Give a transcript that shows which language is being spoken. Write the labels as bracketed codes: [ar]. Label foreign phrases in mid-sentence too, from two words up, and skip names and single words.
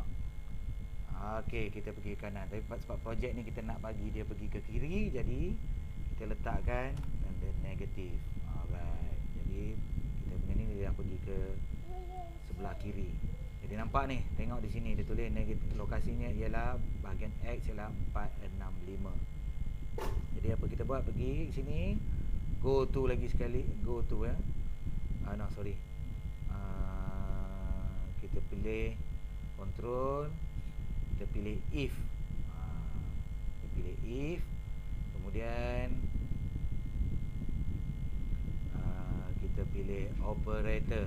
[ms] Okey, kita pergi ke kanan. Tapi sebab projek ni kita nak bagi dia pergi ke kiri, jadi kita letakkan tanda negatif. [en] Alright. [ms] Jadi kita punya ni dia dah pergi ke sebelah kiri. Jadi nampak ni, tengok di sini dia tulis negatif, lokasinya ialah bahagian X ialah 465. Jadi apa kita buat, pergi sini, [en] go to [ms] lagi sekali, [en] go to no sorry. [ms] Kita pilih control, kita pilih if. Kita pilih if. Kemudian kita pilih operator.